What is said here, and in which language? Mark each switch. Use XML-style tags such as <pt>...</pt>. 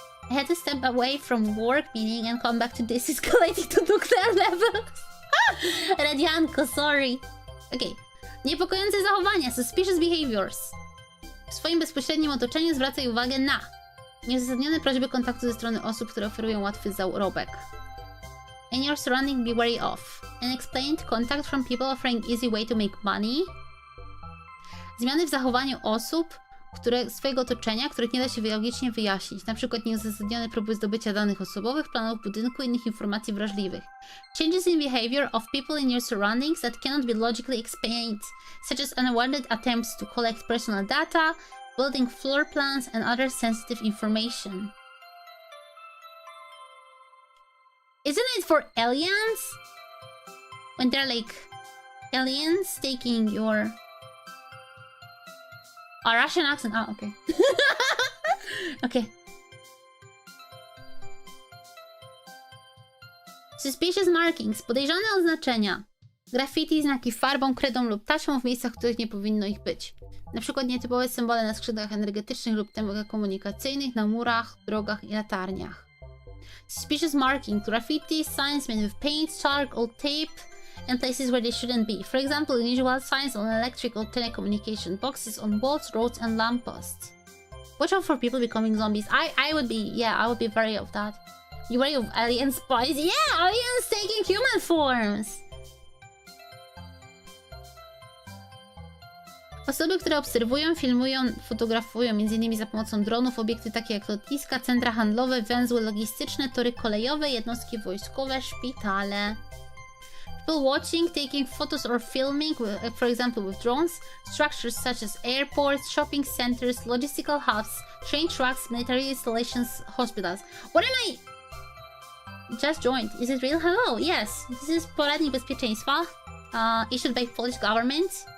<en>I had to step away from work meeting and come back to this escalating to nuclear levels. Dianko, sorry. Okay.</en> <pl>Niepokojące zachowania, suspicious behaviors. W swoim bezpośrednim otoczeniu zwracaj uwagę na nieuzasadnione prośby kontaktu ze strony osób, które oferują łatwy zarobek.</pl> <en>In your surrounding, be wary of unexplained contact from people offering easy way to make money.</en> <pl>Zmiany w zachowaniu osób, swojego otoczenia, których nie da się logicznie wyjaśnić. Na przykład nieuzasadnione próby zdobycia danych osobowych, planów budynku i innych informacji wrażliwych.</pl> <en>Changes in behavior of people in your surroundings that cannot be logically explained, such as unwanted attempts to collect personal data, building floor plans, and other sensitive information. Isn't it for aliens? When they're like aliens taking your... Russian accent. Oh, okay. Okay. Suspicious markings.</en> <pl>Podejrzane oznaczenia. Graffiti, znaki farbą, kredą lub taśmą w miejscach, w których nie powinno ich być. Na przykład nietypowe symbole na skrzydłach energetycznych lub telekomunikacyjnych, na murach, drogach i latarniach.</pl> <en>Suspicious marking. Graffiti, signs made with paint, chalk, or tape, and places where they shouldn't be. For example, unusual signs on electrical telecommunication boxes on walls, roads, and lampposts. Watch out for people becoming zombies. I would be wary of that. You wary of alien spies? Yeah, aliens taking human forms!</en> <pl>Osoby, które obserwują, filmują, fotografują m.in. za pomocą dronów obiekty takie jak lotniska, centra handlowe, węzły logistyczne, tory kolejowe, jednostki wojskowe, szpitale.</pl> <en>People watching, taking photos or filming, for example with drones, structures such as airports, shopping centers, logistical hubs, train tracks, military installations, hospitals. What am I... Just joined. Is it real? Hello, yes. This is Poradnik Bezpieczeństwa, issued by Polish government.</en>